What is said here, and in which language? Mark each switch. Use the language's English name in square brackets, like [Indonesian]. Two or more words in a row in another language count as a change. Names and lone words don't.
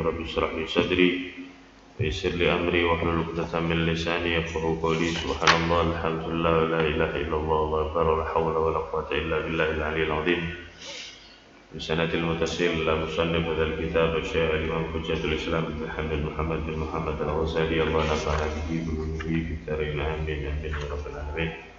[Arabic] رب اشرح لي صدري ويسر لي أمري واحلل عقدة من لساني يفقهوا قولي. سبحان الله، الحمد لله، ولا إله إلا الله، والله أكبر، ولا حول ولا قوة إلا بالله العلي العظيم. بالسند المتصل لمصنف هذا الكتاب الشيخ الإمام حجة الإسلام محمد بن محمد الغزالي، الله نفعنا به وبه في الدارين آمين يا رب العالمين.